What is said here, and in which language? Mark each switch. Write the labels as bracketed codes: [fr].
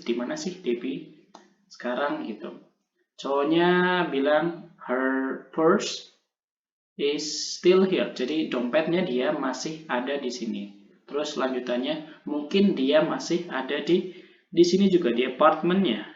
[id] Di mana sih Debbie sekarang gitu. Cowoknya bilang [en] her purse is still here. [id] Jadi dompetnya dia masih ada di sini. Terus lanjutannya, mungkin dia masih ada di sini juga di apartemennya.